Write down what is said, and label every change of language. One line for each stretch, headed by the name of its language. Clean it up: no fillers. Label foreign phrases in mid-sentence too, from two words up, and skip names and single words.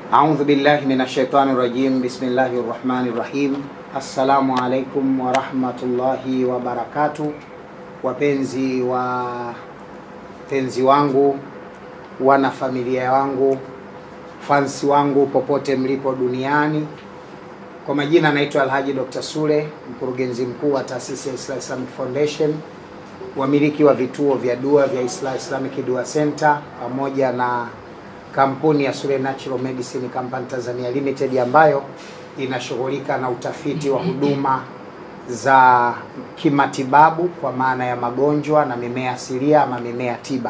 Arabic: أعوذ بالله من الشيطان الرجيم بسم الله الرحمن الرحيم. السلام عليكم ورحمة الله وبركاته.
Swahili: Wapenzi wangu, wana familia wangu, fansi wangu popote mlipo duniani. Kwa majina naitwa Alhaji Dr. Sule, mkurugenzi mkuu wa taasisi ya Islah Islamic Foundation, wamiliki wa vituo vya dua vya Islah Islamic Dua Center pamoja na kampuni ya Sule Natural Medicine Company Tanzania Limited ambayo inashughulika na utafiti wa huduma za kimatibabu kwa maana ya magonjwa na mimea asilia ama mimea tiba.